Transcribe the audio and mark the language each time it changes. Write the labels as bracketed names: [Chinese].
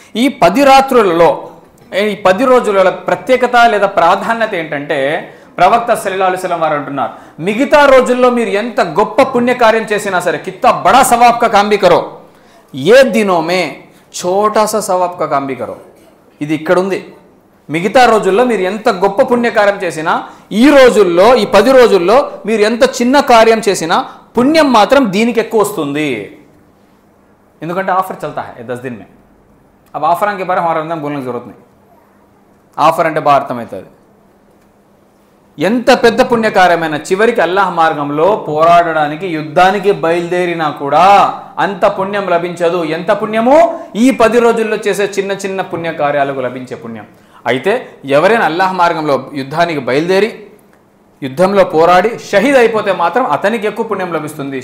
[Telugu] ఈ 10 రాత్రులలో ఈ 10 రోజుల ప్రత్యేకత లేదా ప్రాధాన్యత ఏంటంటే ప్రవక్త సల్లల్లాహు అలైహి వసల్లం వారు అంటున్నారు, మిగతా రోజుల్లో మీరు ఎంత గొప్ప పుణ్యకార్యం చేసినా సరే [Hindi] కిత్తా బడా సవాబ్ కా కామ్ భీ కరో, [Telugu] ఏ దినో మే ఛోటా సా సవాబ్ కా కామ్ భీ కరో, ఇది ఇక్కడ ఉంది। మిగతా రోజుల్లో మీరు ఎంత గొప్ప పుణ్యకార్యం చేసినా ఈ రోజుల్లో ఈ 10 రోజుల్లో మీరు ఎంత చిన్న కార్యం చేసినా పుణ్యం మాత్రం దీనికి ఎక్కువ వస్తుంది। ఎందుకంటే [Hindi] ఆఫర్ చల్తా హై 10 दिन में। अब ఆఫర్ के बारे में हमारे अंदर बोलने की जरूरत नहीं, [Telugu] ఆఫర్ అంటే బాగా అర్థమవుతుంది। ఎంత పెద్ద పుణ్యకార్యమైన చివరికి అల్లాహ్ మార్గంలో పోరాడడానికి యుద్ధానికి బయలుదేరినా కూడా అంత పుణ్యం లభించదు। ఎంత పుణ్యమో ఈ 10 రోజుల్లో చేసే చిన్న చిన్న పుణ్యకార్యాలకు లభించే పుణ్యం। అయితే ఎవరైనా అల్లాహ్ మార్గంలో యుద్ధానికి బయలుదేరి యుద్ధంలో పోరాడి షహీద్ అయిపోతే మాత్రం అతనికి ఎక్కువ పుణ్యం లభిస్తుంది।